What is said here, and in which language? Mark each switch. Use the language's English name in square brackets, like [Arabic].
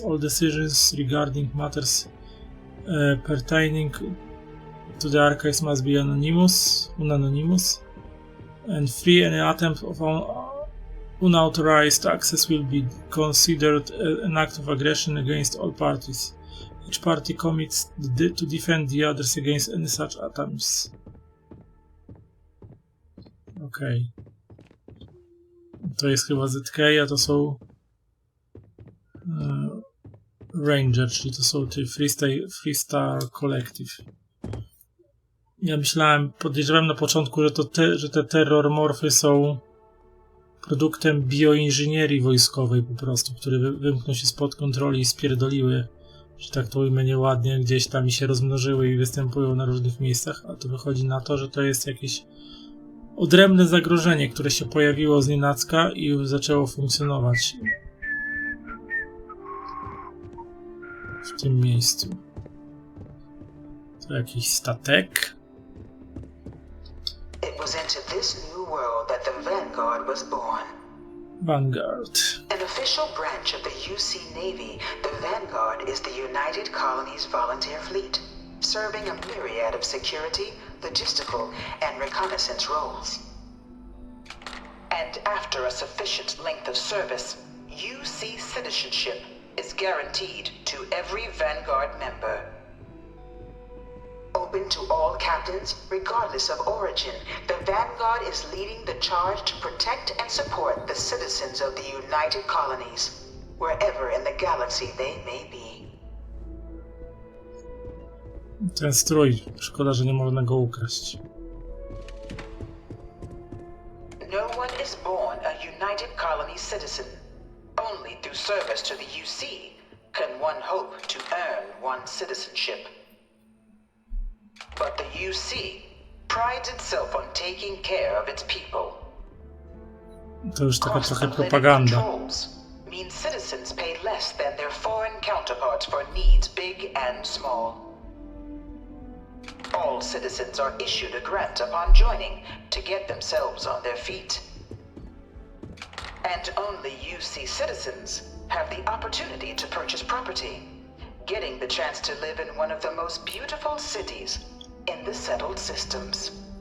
[English] All decisions regarding matters pertaining to the archives must be unanimous, and 3. Any attempt of unauthorized access will be considered an act of aggression against all parties. Each party commits to defend the others against any such attempts. [Polish] Okej. To jest chyba ZK, a to są Ranger, czyli to są te Free Star Collective. Ja podejrzewałem na początku, że te terrormorfy są produktem bioinżynierii wojskowej po prostu, które wymknął się spod kontroli i spierdoliły, że tak to ujmę nieładnie, gdzieś tam i się rozmnożyły i występują na różnych miejscach, a to wychodzi na to, że to jest jakieś odrębne zagrożenie, które się pojawiło znienacka i zaczęło funkcjonować w tym miejscu. To jakiś statek. [English] It was into this new world that the Vanguard was born. Vanguard. An official branch of the UC Navy, the Vanguard is the United Colonies Volunteer Fleet, serving a myriad of security, logistical, and reconnaissance roles. And after a sufficient length of service, UC citizenship is guaranteed to every Vanguard member. Open to all captains, regardless of origin, the Vanguard is leading the charge to protect and support the citizens of the United Colonies, wherever in the galaxy they may be. [Polish] Ten strój, szkoda, że nie można go ukraść. [English] No one is born a United Colonies citizen. Only through service to the UC can one hope to earn one's citizenship. But the UC prides itself on taking care of its people. [Polish] To już taka trochę propaganda. [English] Mean citizens pay less than their foreign counterparts for needs big and small. All citizens are issued a grant upon joining to get themselves on their feet. And only UC citizens have the opportunity to purchase property, getting the chance to live in one of the most beautiful cities in the settled systems.